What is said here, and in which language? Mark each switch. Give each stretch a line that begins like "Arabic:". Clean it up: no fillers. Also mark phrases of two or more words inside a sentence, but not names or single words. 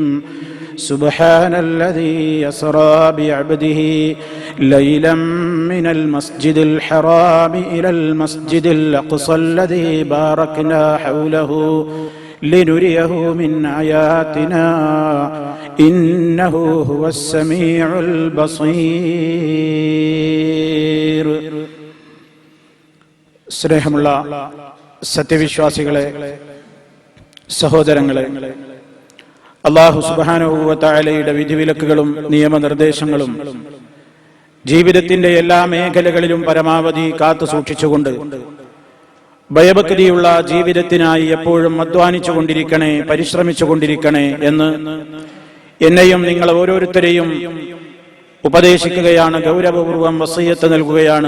Arabic: سبحان الذي يسرى بعبده ليلا من المسجد الحرام إلى المسجد الأقصى الذي باركنا حوله لنريه من آياتنا إنه هو السميع البصير.
Malayalam: സ്നേഹമുള്ള സത്യവിശ്വാസികളെ, സഹോദരങ്ങളെ,
Arabic: الله سبحانه وتعالى
Malayalam: വിധിവിലക്കുകളും നിയമനിർദ്ദേശങ്ങളും ജീവിതത്തിന്റെ എല്ലാ മേഖലകളിലും പരമാവധി കാത്തു സൂക്ഷിച്ചുകൊണ്ട് ഭയഭക്തിയുള്ള ജീവിതത്തിനായി എപ്പോഴും അധ്വാനിച്ചുകൊണ്ടിരിക്കണേ, പരിശ്രമിച്ചുകൊണ്ടിരിക്കണേ എന്ന് എന്നെയും നിങ്ങൾ ഓരോരുത്തരെയും ഉപദേശിക്കുകയാണ്, ഗൗരവപൂർവ്വം വസിയ്യത്ത് നൽകുകയാണ്.